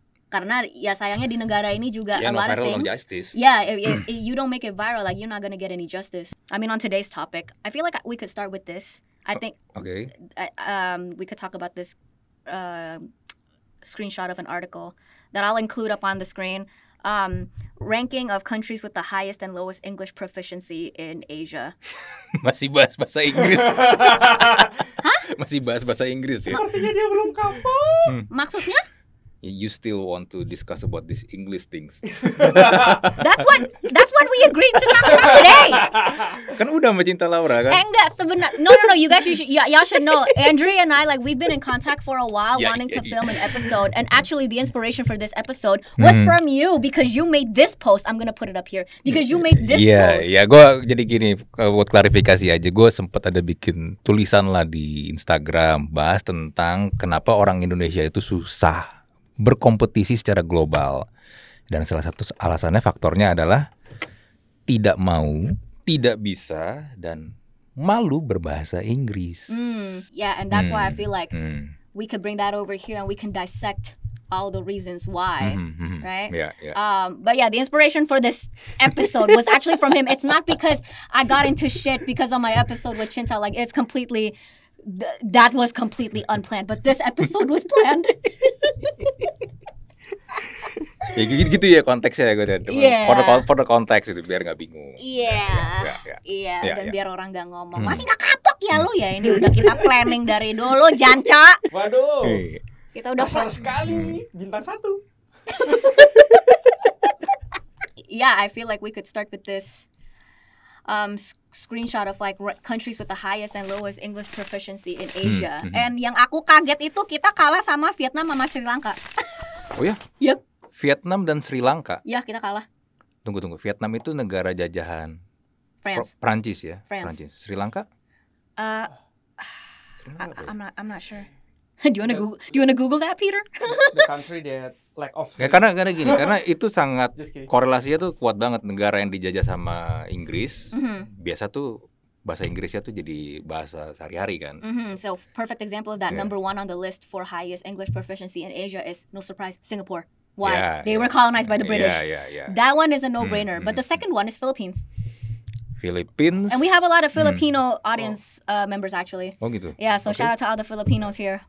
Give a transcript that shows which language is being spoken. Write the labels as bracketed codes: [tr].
[id] Karena ya sayangnya di negara ini juga [en] a lot of things. Yeah, if you don't make it viral, like you're not gonna get any justice. I mean, on today's topic, I feel like we could start with this. I think we could talk about this screenshot of an article that I'll include up on the screen. Ranking of countries with the highest and lowest English proficiency in Asia. [id] Masih bahas bahasa Inggris. Hah? Masih bahas bahasa Inggris ya. Sepertinya dia belum kapok. Maksudnya? [en] You still want to discuss about these English things. That's what we agreed to talk about today. [id] Kan udah sama Cinta Laura kan? Enggak sebenarnya. No. [en] You guys, y'all should know. Andrea and I, like, we've been in contact for a while, wanting to film an episode. And actually, the inspiration for this episode was from you because you made this post. I'm gonna put it up here because you made this post. [id] Iya, gue jadi gini buat klarifikasi aja. Gue sempat ada bikin tulisan lah di Instagram bahas tentang kenapa orang Indonesia itu susah berkompetisi secara global. Dan salah satu alasannya faktornya adalah tidak mau, tidak bisa, dan malu berbahasa Inggris. [en] Yeah, and that's why I feel like we could bring that over here and we can dissect all the reasons why, right? Yeah. But yeah, the inspiration for this episode was actually from him. It's not because I got into shit because of my episode with Cinta. Like, it's completely... that was completely unplanned, but this episode was planned. [id] Ya gitu ya konteksnya ya gue. [en] For the context [id] itu biar nggak bingung. Iya. Dan biar orang nggak ngomong masih nggak kapok ya lu ya. Ini udah kita planning dari dulu, Janca. Waduh. Kita udah kasar sekali. Bintang 1. [en] Yeah, I feel like we could start with this screenshot of like countries with the highest and lowest English proficiency in Asia. [id] And yang aku kaget itu kita kalah sama Vietnam sama Sri Lanka. Oh ya? [en] Yep. [id] Vietnam dan Sri Lanka. Ya, kita kalah. Tunggu. Vietnam itu negara jajahan Prancis ya? Prancis. Sri Lanka? [en] I'm not sure. Do you wanna Google that, Peter? The country that lack of. [id] Ya, karena gini, karena itu sangat korelasinya tuh kuat banget. Negara yang dijajah sama Inggris, biasa tuh bahasa Inggrisnya tuh jadi bahasa sehari-hari kan. [en] So perfect example of that. Number 1 on the list for highest English proficiency in Asia is, no surprise, Singapore. Why? They were colonized by the British. Yeah. That one is a no-brainer. But the second one is Philippines. Philippines. And we have a lot of Filipino audience members actually. [id] Oh gitu. [en] Yeah, so shout out to all the Filipinos here.